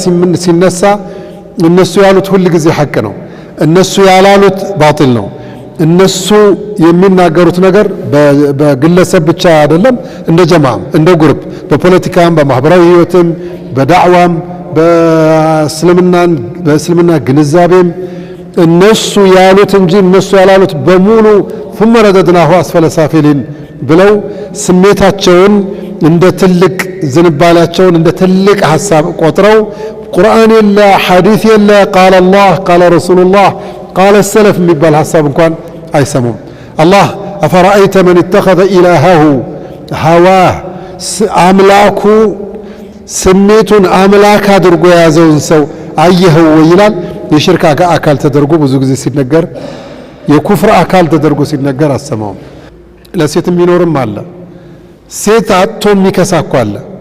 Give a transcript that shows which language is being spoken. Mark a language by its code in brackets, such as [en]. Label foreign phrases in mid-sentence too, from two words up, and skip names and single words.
[am] ሲነሳ እነሱ ያሉት ሁል ጊዜ ሐቅ ነው፣ እነሱ ያላሉት ባጢል ነው። እነሱ የሚናገሩት ነገር በግለሰብ ብቻ አይደለም፣ እንደ ጀማዓም እንደ ግሩፕ በፖለቲካም በማህበራዊ ህይወትም በዳዕዋም በእስልምና ግንዛቤም እነሱ ያሉት እንጂ እነሱ ያላሉት በሙሉ [ar] ثم رددناه اسفل سافلين [am] ብለው ስሜታቸውን እንደ ትልቅ ዝንባላቸውን እንደ ትልቅ ሐሳብ ቆጥረው ቁርአን የለ ሐዲስ የለ [ar] قال الله قال رسول الله قال السلف [am] የሚባል ሐሳብ እንኳን አይሰሙም። አላህ [ar] أفرأيت من اتخذ إلهه هواه [am] አምላኩ ስሜቱን አምላክ አድርጎ ያዘውን ሰው አየኸው ይላል። የሽርክ አካል ተደርጎ ብዙ ጊዜ ሲነገር የኩፍር አካል ተደርጎ ሲነገር አሰማው። ለሴትም ቢኖርም አለ ሴት አጥቶ የሚከሳኳ አለ።